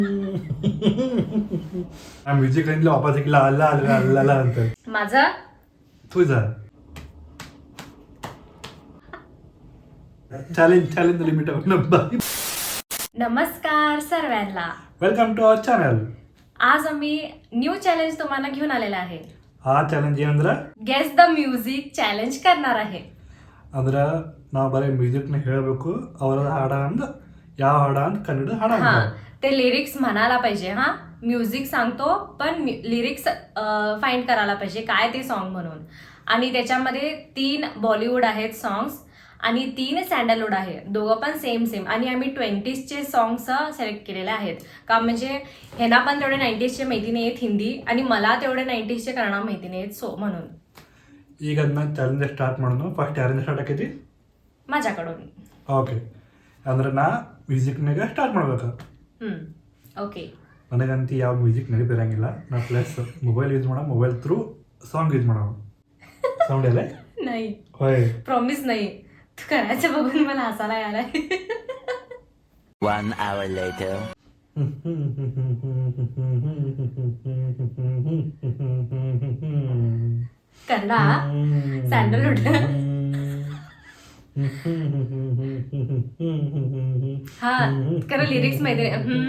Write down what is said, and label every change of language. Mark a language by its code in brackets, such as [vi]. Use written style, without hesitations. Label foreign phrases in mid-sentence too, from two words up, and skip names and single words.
[mr] म्युझिक रेंजला वापस एक अल्ला अल्ला अल्ला अंतर माझा तुझा चॅलेंज चॅलेंज लिमिट नमस्कार सर्वांना. [en] welcome to our channel. [mr] आज आम्ही [en] new challenge [mr] तुम्हाला घेऊन आलेला आहे. [kn] ಆ ಚಾಲೆಂಜ್ ಏನಂದ್ರೆ [en] guess the music challenge [mr] करणार आहे. [kn] ಅಂದ್ರೆ ನಾವು ಬರೀ ಮ್ಯೂಸಿಕ್ನ ಹೇಳಬೇಕು, ಅವರ ಹಾಡ ಅಂದ್ ಯಾವ ಹಾಡ ಅಂತ ಕನ್ನಡ ಹಾಡ [mr] हा ते लिरिक्स म्हणायला पाहिजे. हा म्युझिक सांगतो पण [en] lyrics find [mr] करायला पाहिजे काय ते सॉन्ग म्हणून. आणि त्याच्यामध्ये 3 बॉलिवूड आहेत सॉंग्स आणि 3 सँडलवूड आहे. दोघं पण [en] same same. [mr] आणि आम्ही 20sचे [en] songs select [mr] केलेले आहेत का म्हणजे ह्यांना पण तेवढे 90sचे माहिती नाही आहेत हिंदी आणि मला तेवढे 90sचे कन्नड माहिती नाही आहेत. सो म्हणून [kn] ಈಗ ಅದನ್ನ [en] challenge start [kn] ಮಾಡೋಣ. ಫಸ್ಟ್ ಯಾರಿಂದ ಸ್ಟಾರ್ಟ್ ಆಕೈತಿ? [mr] माझ्याकडून. [kn] ಓಕೆ, ಅಂದ್ರೆ ನಾ ಮ್ಯೂಸಿಕ್ನಾಗ ಸ್ಟಾರ್ಟ್ ಮಾಡ್ಬೇಕು. ओके. ನನಗಂತೂ ಯಾವ ಮ್ಯೂಸಿಕ್ ನಡೀತಿರಂಗಿಲ್ಲ. ನಾ [en] plus mobile use [kn] ಮಾಡೋ, [en] mobile through song use [kn] ಮಾಡೋ. ಸೌಂಡ್ ಎಲ್ಲ [mr] नाही होय. प्रॉमिस नाही. तू करायचं बघून मला हसायला आलाय. [en] 1 hour later. [mr] कन्नडा सँडलवूड. हा खरं लिरिक्स माहिती नाही.